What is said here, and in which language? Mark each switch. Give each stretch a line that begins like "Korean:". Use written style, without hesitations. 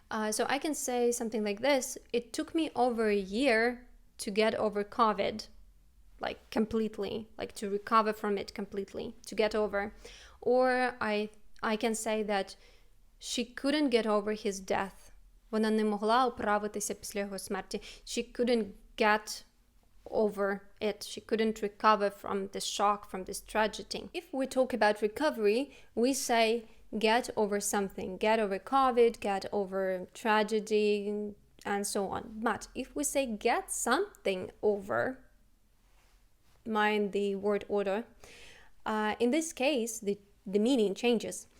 English: So I can say something like this: it took me over a year to get over COVID, like completely, like to recover from it completely, to get over. Or I can say that she couldn't get over his death.
Ukrainian: Вона не могла оправитися після його смерті.
English: She couldn't get over it. She couldn't recover from this shock, from this tragedy. If we talk about recovery, we say get over something. Get over COVID, get over tragedy, and so on. But if we say get something over, mind the word order, in this case, the meaning changes.